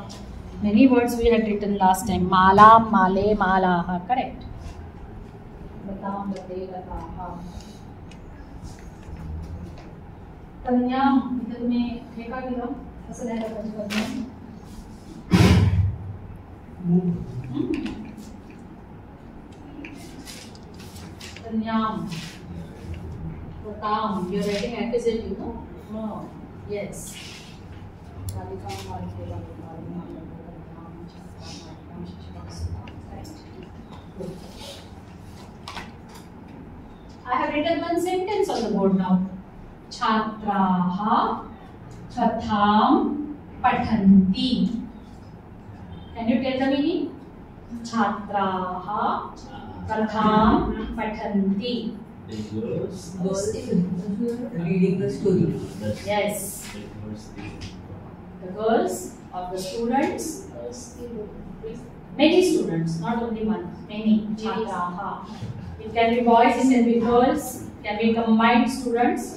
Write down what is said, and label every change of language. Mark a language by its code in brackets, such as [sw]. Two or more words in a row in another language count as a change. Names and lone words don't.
[en] Many words we had written last time. [sa] Mala, Male, Malaha. Correct. Latam, Late, Lataha. Kanyam. [hi] इधर में फेंका गिरा. ऐसा नहीं रखा कन्या. [sa] Kanyam. Latam. [en] You are writing accusative, no? No. Yes. I have written one sentence on the board now. [sa] Chhatraha katham pathanti. [en] Can you tell the meaning? [sa] Chhatraha katham pathanti. [en] Girls Reading the story. Yes. The girls of the students. Many students, not only one. Many. Chhatraha. It can be boys, it can be girls, it can be combined students.